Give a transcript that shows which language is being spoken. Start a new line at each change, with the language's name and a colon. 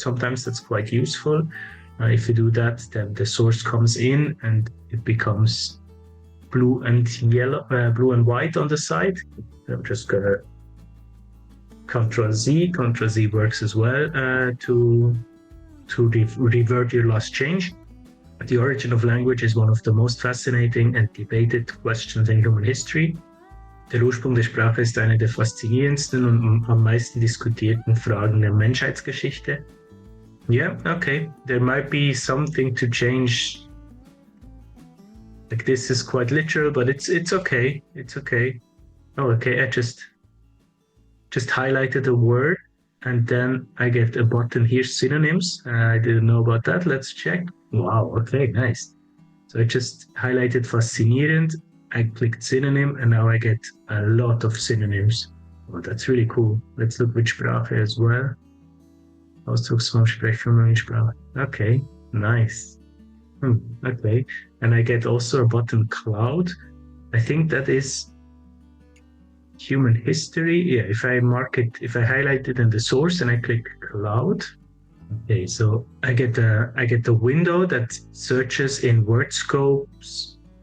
English: Sometimes that's quite useful. If you do that, then the source comes in and it becomes blue and white on the side. I'm just gonna Ctrl Z. Ctrl Z works as well to revert your last change. The origin of language is one of the most fascinating and debated questions in human history.
German: Der Ursprung der Sprache ist eine der faszinierendsten und am meisten diskutierten Fragen der Menschheitsgeschichte.
English: Yeah, okay. There might be something to change. Like, this is quite literal, but it's okay. It's okay. Oh, okay. I just highlighted a word, and then I get a button here, synonyms. I didn't know about that. Let's check. Wow. Okay. Nice. So I just highlighted faszinierend. I clicked synonym, and now I get a lot of synonyms. Oh, that's really cool. Let's look with Sprache as well.
German: Ausdrucksform, Sprechform, Sprache.
English: Okay, nice. Okay, and I get also a button cloud. I think that is human history. Yeah, if I highlight it in the source and I click cloud. Okay, so I get a window that searches in WORDSCOPE's.